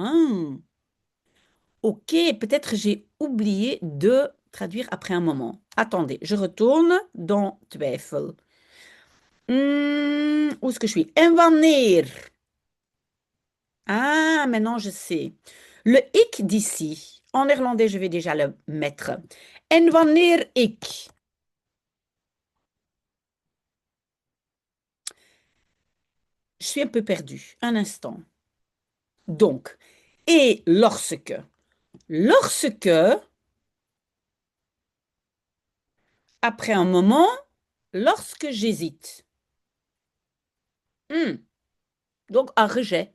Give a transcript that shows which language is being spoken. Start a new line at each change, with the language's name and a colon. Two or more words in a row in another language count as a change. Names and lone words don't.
French: Ok, peut-être j'ai oublié de traduire après un moment. Attendez, je retourne dans twijfel. Où est-ce que je suis?
Dutch: En wanneer.
French: Ah, maintenant je sais. Le ik d'ici, en néerlandais, je vais déjà le mettre.
Dutch: En wanneer ik.
French: Je suis un peu perdue. Un instant. Donc, et lorsque. Lorsque, après un moment, lorsque j'hésite. Donc, un rejet.